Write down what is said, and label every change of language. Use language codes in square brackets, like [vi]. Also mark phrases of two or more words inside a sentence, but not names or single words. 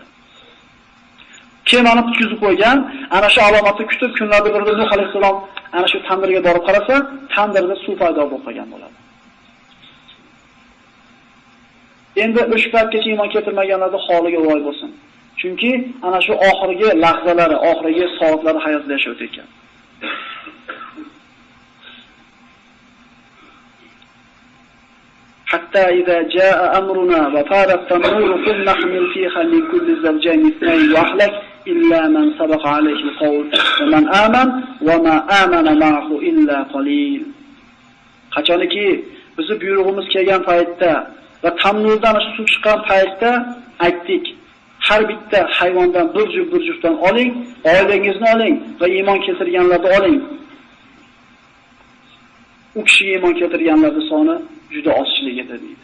[uz] Kemani tutkizib qo'ygan, ana shu alomatni kutib kunlarda birida Nuh alayhisalom ana shu tandirga borib qarasa, tandirda suv paydo bo'lib qolgan bo'ladi. Endi o'sha paytgacha iymon keltirmaganlarning holiga voy bo'lsin. Chunki ana shu oxirgi lahzalari, oxirgi soatlari hayotda yashayotgan ekan. [ar] حتى إذا جاء أمرنا وفار التنور قلنا احمل فيها من كل زوجين اثنين وأهلك إلا من سبق عليه القول ومن آمن وما آمن معه إلا قليل. [uz] Qachoniki bizni buyrug'imiz kelgan paytda va tamnurdan suv chiqqan paytda aytdik, har bitta hayvondan bir juftdan oling, oilangizni oling va iymon keltirganlarni oling. U kishiga iymon keltirganlarning soni juda ozchilik edi deydi.